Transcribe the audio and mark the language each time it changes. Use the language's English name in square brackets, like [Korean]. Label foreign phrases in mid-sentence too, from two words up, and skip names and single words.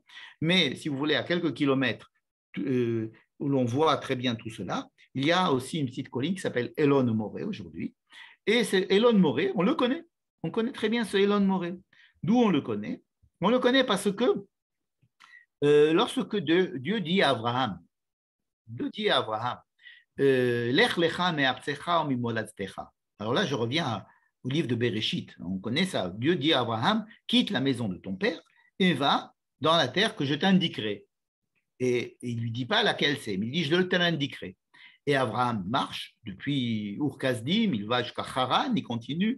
[French] Mais si vous voulez, à quelques kilomètres où l'on voit très bien tout cela, il y a aussi une petite colline qui s'appelle Elon Moré aujourd'hui. Et c'est Elon Moré, on le connaît. On connaît très bien ce Elon Moré. D'où on le connaît? On le connaît parce que lorsque Dieu dit à Abraham, [Hebrew] לך לך מארצך וממולדתך. [French] Alors là, je reviens au livre de Bereshit. On connaît ça. Dieu dit à Abraham, quitte la maison de ton père et va dans la terre que je t'indiquerai. Et il ne lui dit pas laquelle c'est, mais il dit, je te l'indiquerai. Et Abraham marche depuis Ur-Kasdim, il va jusqu'à Haran, il continue.